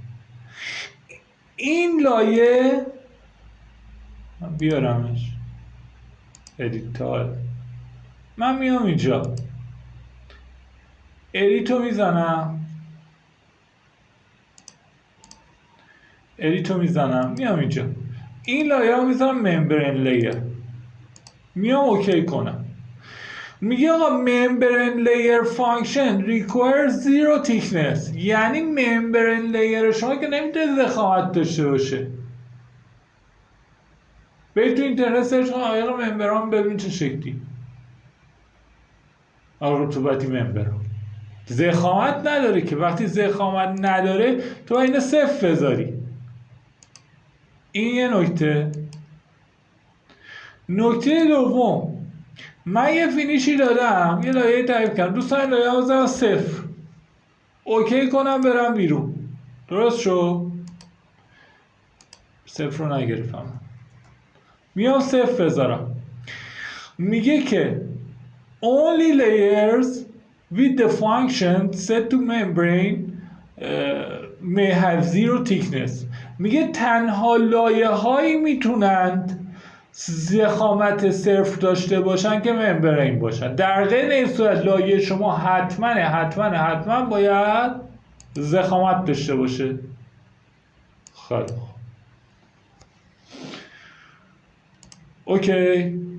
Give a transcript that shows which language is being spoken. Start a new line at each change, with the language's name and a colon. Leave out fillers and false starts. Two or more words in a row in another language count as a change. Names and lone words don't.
Persian: این لایه بیارمش ادیتال، من میام اینجا ادیتو میزنم میام اینجا این لایه رو میزنم
English: membrane layer,
Persian: میام اوکی کنم. میگه آقا
English: membrane layer function requires zero thickness,
Persian: یعنی
English: membrane layer
Persian: شما که نمیتونه ضخامت داشته باشه. برید تو اینترنت سرچ کن عایق ممبران ببین چه شکلی، عایق رطوبتی ممبران ضخامت نداره که. وقتی ضخامت نداره تو اینو صفر بذاری. این یه نکته. نکته دوم، من یه فینیشی دادم، یه لایه تعریف کردم، دوست دارم لایه بزنم صفر، اوکی کنم برم بیرون، درست شو؟ صفر رو نگرفتم، میام صفر بذارم. میگه که
English: only layers with the function set to membrane may have zero thickness.
Persian: میگه تنها لایه هایی میتونند ضخامت صفر داشته باشن که ممبرین باشن. در غیر این صورت لایه شما حتما باید ضخامت داشته باشه. خیلی اوکی.